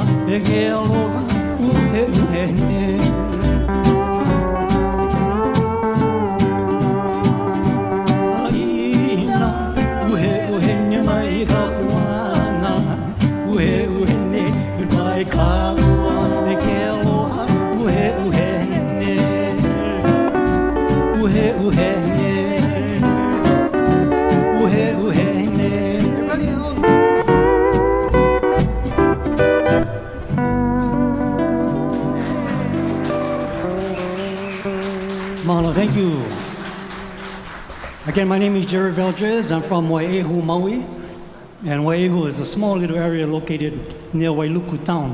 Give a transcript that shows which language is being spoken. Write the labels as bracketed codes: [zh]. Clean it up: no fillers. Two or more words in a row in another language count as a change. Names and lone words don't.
[haw] ke aloha uhe uhe ne. Aina uhe uhe ne mai ka puana, uhe uhe ne goodbye ka ua, ke aloha uhe uhe ne, uhe uhe ne, uhe uhe ne. [en] Mahalo, thank you. Again, my name is Jerry Valdris. I'm from Wai'ehu, Maui. And Wai'ehu is a small little area located near Wailuku town.